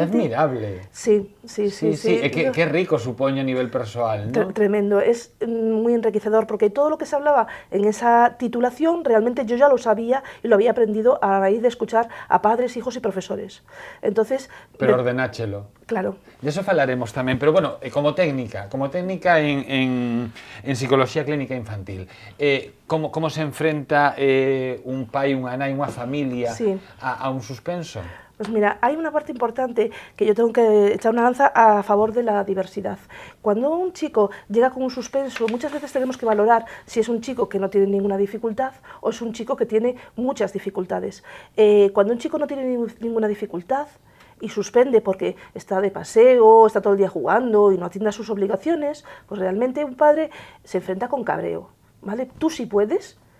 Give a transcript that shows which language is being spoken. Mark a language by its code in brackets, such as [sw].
[gl] Que admirable. [es] Sí. [gl] Que rico supoño a nivel persoal, ¿no? Tremendo. [es] Es muy enriquecedor porque todo lo que se hablaba en esa titulación realmente yo ya lo sabía y lo había aprendido a raíz de escuchar a padres, hijos y profesores. Entonces... [gl] Pero ordenáchelo. Claro. De eso falaremos tamén, pero bueno, como técnica en psicología clínica infantil, como se enfrenta un pai, unha nai, unha familia a un suspenso? [es] Pues mira, hay una parte importante que yo tengo que echar una lanza a favor de la diversidad. Cuando un chico llega con un suspenso, muchas veces tenemos que valorar si es un chico que no tiene ninguna dificultad o es un chico que tiene muchas dificultades. Cuando un chico no tiene ninguna dificultad y suspende porque está de paseo, está todo el día jugando y no atiende a sus obligaciones, pues realmente un padre se enfrenta con cabreo, ¿vale? Tú sí puedes.